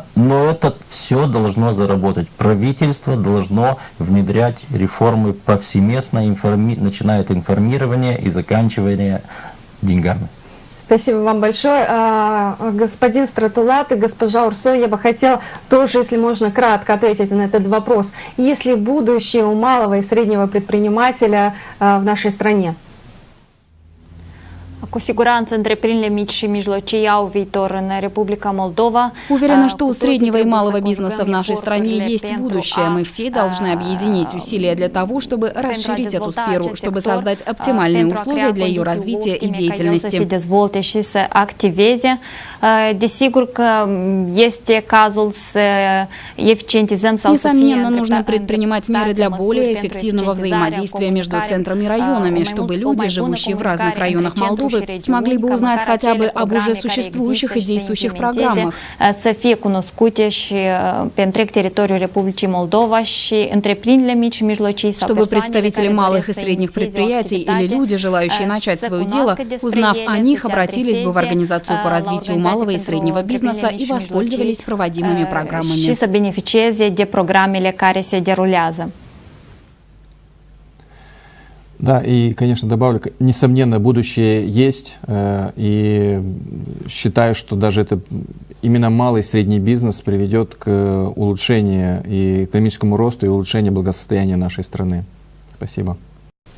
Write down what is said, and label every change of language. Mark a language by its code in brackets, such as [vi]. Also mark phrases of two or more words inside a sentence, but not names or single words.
[ru] Но это все должно заработать. Правительство должно внедрять реформы повсеместно, начиная от информирования и заканчивая деньгами. Спасибо вам большое. Господин Стратулат и госпожа Урсо, я бы хотела тоже, если можно, kратко ответить на этот вопрос. Есть ли будущее у малого и среднего предпринимателя в нашей стране? [ro] Cu siguranță, întreprinderile mici și mijlocii au viitor în Republica Moldova. [ru] Уверена, что у среднего и малого бизнеса в нашей стране есть будущее. Мы все должны объединить усилия для того, чтобы расширить эту сферу, чтобы создать оптимальные условия для ее развития и деятельности. [ro] Să se dezvolte și să activeze. Desigur că este cazul să eficientizăm sau să fie [ru] Несомненно, нужно предпринимать меры для более эффективного взаимодействия между центрами и районами, чтобы люди, живущие в разных районах Молдовы, смогли бы узнать хотя бы об уже существующих и действующих программах. [ro] Să fie cunoscute și pe întreg teritoriul Republicii Moldova și întreprinderile mici și mijlocii sau [ru] чтобы представители малых и средних предприятий или люди, желающие начать свое дело, узнав о них, обратились бы в Организацию по развитию малого и среднего бизнеса и воспользовались проводимыми программами. [ro] Și să beneficieze de programele care se derulează. [ru] Да, и, конечно, добавлю, несомненно, будущее есть, и считаю, что даже именно малый и средний бизнес приведет к улучшению и экономическому росту, и улучшению благосостояния нашей страны.